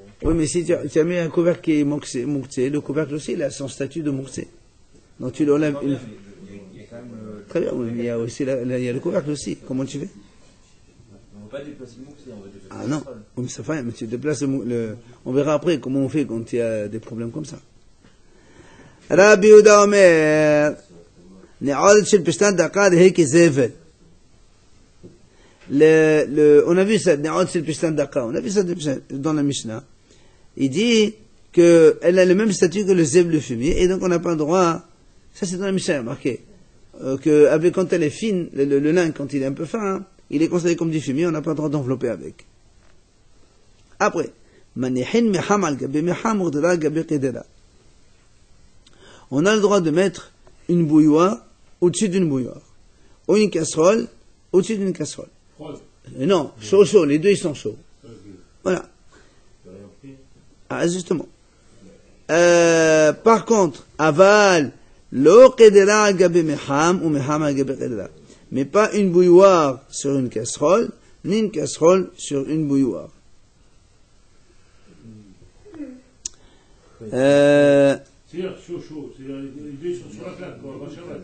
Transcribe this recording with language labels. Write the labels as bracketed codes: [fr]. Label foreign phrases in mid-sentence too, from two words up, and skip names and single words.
[fr] Oui, mais si tu as mis un couvercle qui est mouktsé, le couvercle aussi, il a son statut de mouktsé. Donc tu l'enlèves. Il y a quand même. Très bien, oui, mais il y a aussi il y a le couvercle aussi. Comment tu fais? On ne va pas déplacer le mouxé, on va déplacer Ah la non, casserole. oui, mais ça fait, mais tu déplaces on verra après comment on fait quand il y a des problèmes comme ça. [he] רבי יהודה אומר נעורת של פשתן דקה הרי זבל. [fr] On a vu ça, [he] נעורת של פשתן דקה, [fr] on a vu ça dans la Mishnah. Il dit qu'elle a le même statut que le zèbre, le fumier, et donc on n'a pas le droit, ça c'est dans la Mishnah, marqué, quand elle est fine, le lin, quand il est un peu fin, hein, il est considéré comme du fumier, on n'a pas le droit d'envelopper avec. Après, on a le droit de mettre une bouilloire au-dessus d'une bouilloire, ou une casserole au-dessus d'une casserole. Non, chaud, les deux ils sont chauds. Voilà. Ah, justement. Par contre, [he] אבל לא קדרה על גבי מיחם או מיחם על גבי קדרה. [fr] Mais pas une bouilloire sur une casserole, ni une casserole sur une bouilloire. C'est-à-dire chaud, c'est-à-dire les deux sont sur la plaque, quoi, va Shabbat.